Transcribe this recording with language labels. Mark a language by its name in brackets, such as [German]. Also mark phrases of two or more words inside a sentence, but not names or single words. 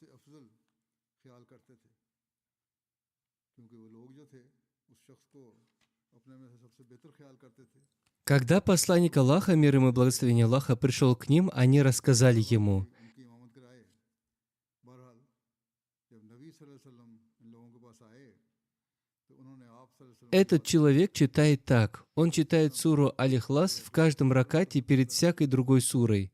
[Hindi] अफजल ख्याल करते थे, क्योंकि वो लोग जो थे उस शख्स को अपने में से सबसे बेहतर ख्याल करते थे. [Russian] Когда посланник Аллаха, мир ему и благословение Аллаха, пришел к ним, они рассказали ему: «Этот человек читает так. Он читает суру Аль-Ихлас в каждом ракате перед всякой другой сурой».